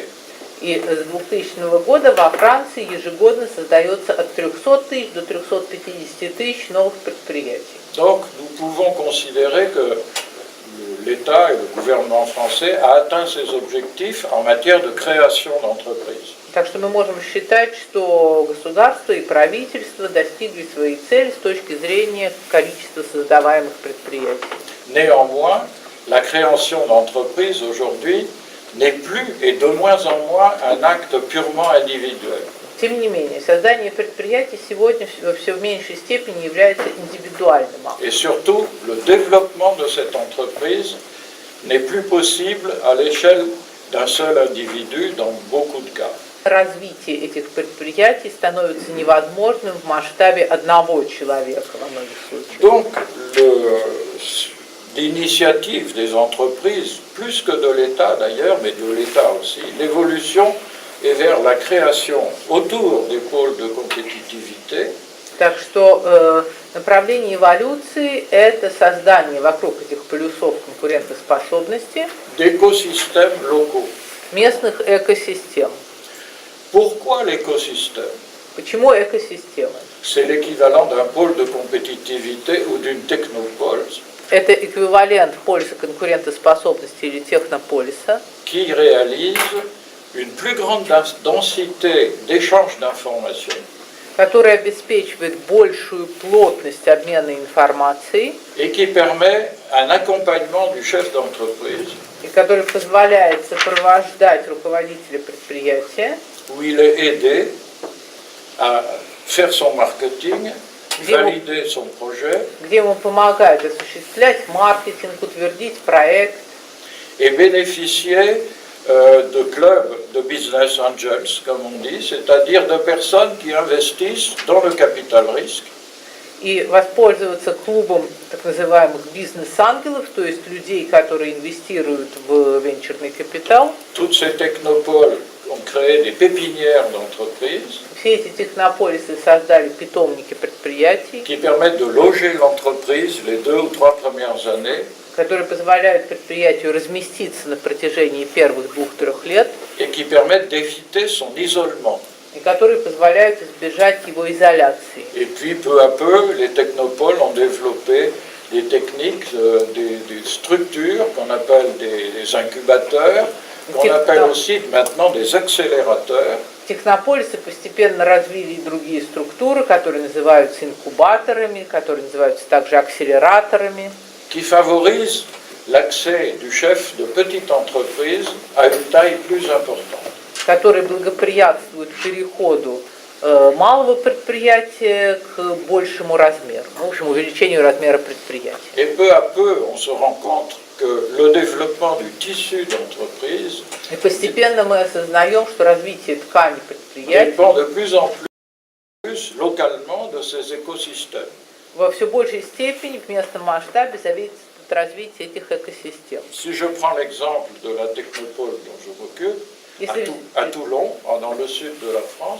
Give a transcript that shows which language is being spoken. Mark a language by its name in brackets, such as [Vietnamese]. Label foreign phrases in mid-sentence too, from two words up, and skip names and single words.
[Russian] И с 2000 года во Франции ежегодно создается от 300 тысяч до 350 тысяч новых предприятий. [French] Donc nous pouvons considérer que l'État et le gouvernement français a atteint ses objectifs en matière de création d'entreprises. [Russian] Так что мы можем считать, что государство и правительство достигли своей цели с точки зрения количества создаваемых предприятий. [French] Néanmoins, la création d'entreprises aujourd'hui n'est plus et de moins en moins un acte purement individuel. [Russian] Тем не менее, создание предприятий сегодня все в меньшей степени является индивидуальным актом. [French] Et surtout, le développement de cette entreprise n'est plus possible à l'échelle d'un seul individu dans beaucoup de cas. [Russian] Развитие этих предприятий становится невозможным в масштабе одного человека во многих случаях. [French] Donc, l'initiative des entreprises, plus que de l'État d'ailleurs, mais de l'État aussi, l'évolution est vers la création autour des pôles de compétitivité. [Russian] Так что направление эволюции – это создание вокруг этих полюсов конкурентоспособности [French] D'écosystèmes locaux. [Russian] местных экосистем. [French] Pourquoi l'écosystème? [Russian] Почему экосистемы? [French] C'est l'équivalent d'un pôle de compétitivité ou d'une technopole [Russian] Это эквивалент полиса конкурентоспособности или технополиса, [French] qui réalise une plus grande densité d'échange d'informations [Russian] который обеспечивает большую плотность обмена информацией [French] et qui permet un accompagnement du chef d'entreprise [Russian] и который позволяет сопровождать руководителя предприятия, [French] où il est aidé à faire son marketing, valider son projet [Russian] где ему помогают осуществлять маркетинг, утвердить проект [French] et bénéficier de clubs de [English] business angels, [French] comme on dit, c'est-à-dire de personnes qui investissent dans le capital risque. [Russian] и воспользоваться клубом так называемых бизнес-ангелов, то есть людей, которые инвестируют в венчурный капитал. [French] Toutes ces technopoles ont créé des pépinières d'entreprises [Russian] Все эти технополисы создали питомники предприятий, [French] qui permettent de loger l'entreprise les 2 ou 3 premières années [Russian] которые позволяют предприятию разместиться на протяжении первых 2-3 лет [French] et qui permettent d'éviter son isolement. [Russian] и которые позволяют избежать его изоляции. [French] Et puis peu à peu, les technopoles ont développé des techniques, des structures qu'on appelle des incubateurs, qu'on appelle aussi maintenant des accélérateurs. [Russian] Технополисы постепенно развили и другие структуры, которые называются инкубаторами, которые называются также акселераторами, [French] qui favorise l'accès du chef de petite entreprise à une taille plus importante. [Russian] которые благоприятствуют переходу малого предприятия к большему размеру, в общем, увеличению размера предприятия. [French] Et peu à peu, on se rend compte que le développement du tissu d'entreprise [Russian] И постепенно мы осознаем, что развитие ткани предприятий [French] dépend de plus en plus localement de ces écosystèmes. [Russian] во все большей степени в местном масштабе зависит от развития этих экосистем. [French] Si je prends l'exemple de la technopole dont je m'occupe, à Toulon, dans le sud de la France,